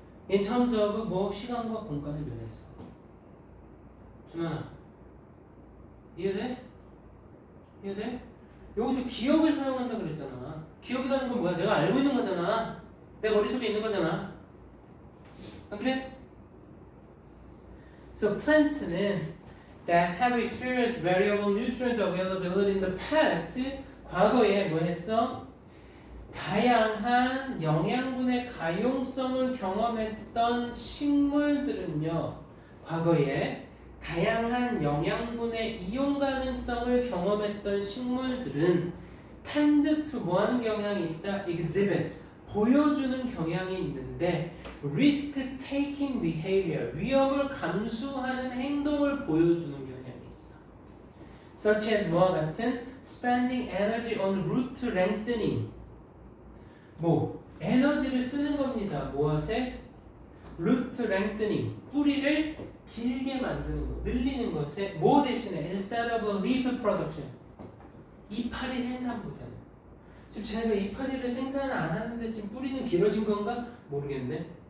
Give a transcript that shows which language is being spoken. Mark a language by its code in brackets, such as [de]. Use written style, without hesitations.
[en] In terms of [ko] 시간과 공간의 면에서. 준환아, 이해돼? 여기서 기억을 사용한다 그랬잖아. 기억이라는 건 뭐야? 내가 알고 있는 거잖아. 내 머릿속에 있는 거잖아. 안 그래? [en] So plants는 that have experienced variable nutrient availability in the past [ko] 과거에 뭐 했어? 다양한 영양분의 가용성을 경험했던 식물들은요 과거에 다양한 영양분의 이용 가능성을 경험했던 식물들은 [en] tend to [ko] 뭐하는 경향이 있다? [en] exhibit [ko] 보여주는 경향이 있는데 [en] risk taking behavior [ko] 위험을 감수하는 행동을 보여주는 경향이 있어. [en] such as [ko] 뭐와 같은 [en] spending energy on root lengthening [ko] 에너지를 쓰는 겁니다. 무엇에? [en] root lengthening [ko] 뿌리를 길게 만드는 거, 늘리는 것에 뭐 대신에 [en] instead of leaf production [ko] 이파리 생산보다는 지금 제가 이파리를 생산을 안 하는데 지금 뿌리는 길어진 건가? 모르겠네.